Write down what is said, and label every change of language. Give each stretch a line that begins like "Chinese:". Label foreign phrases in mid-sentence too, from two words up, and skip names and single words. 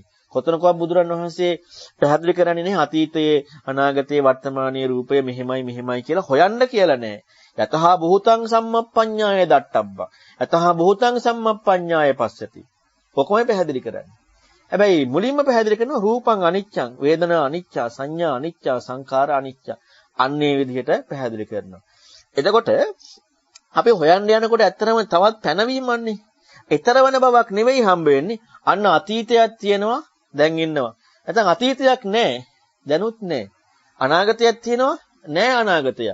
Sinhala: කොතනකවත් බුදුරන් වහන්සේ පැහැදිලි කරන්නේ නැහැ අතීතයේ අනාගතයේ වර්තමානයේ රූපය මෙහෙමයි කියලා හොයන්න කියලා නැහැ.
Pali: යතහා භූතං සම්මප්පඤ්ඤාය දට්ඨබ්බා. යතහා භූතං සම්මප්පඤ්ඤාය පස්සති.
Sinhala: ඔකමයි පැහැදිලි කරන්නේ. හැබැයි මුලින්ම පැහැදිලි කරනවා
Pali: රූපං අනිච්චං, වේදනා අනිච්චා, සංඥා අනිච්චා, සංඛාර අනිච්චා.
Sinhala: අන්නේ විදිහට පැහැදිලි කරනවා. එතකොට අපි හොයන්න යනකොට ඇත්තටම තවත් පැනවීමන්නේ. ඊතරවන බවක් නෙවෙයි හම්බ වෙන්නේ. අන්න අතීතයක් තියෙනවා, දැන් ඉන්නවා. නැත්නම් අතීතයක් නැහැ, දැනුත් නැහැ. අනාගතයක් තියෙනවා, නැහැ අනාගතයක්.